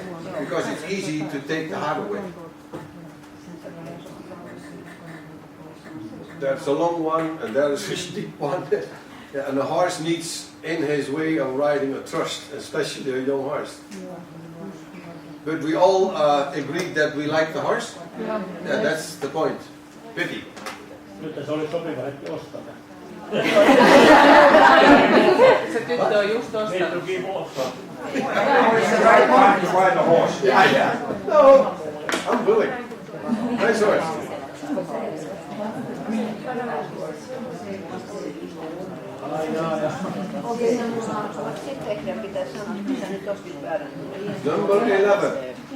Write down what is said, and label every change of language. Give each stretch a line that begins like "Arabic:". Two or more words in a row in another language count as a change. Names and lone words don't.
English: Because it's easy to take the hard way. That's a long one, and that is a steep one. Yeah, and the horse needs, in his way of riding, a trust, especially a young horse. But we all agreed that we like the horse? Yeah, that's the point. Pity.
Finnish: Nyt se oli sopiva hetki ostaa. Se tyttö on just ostanut.
English: Need to give offer. It's the right time to ride a horse. Yeah. No, I'm willing. Nice horse. Number 11.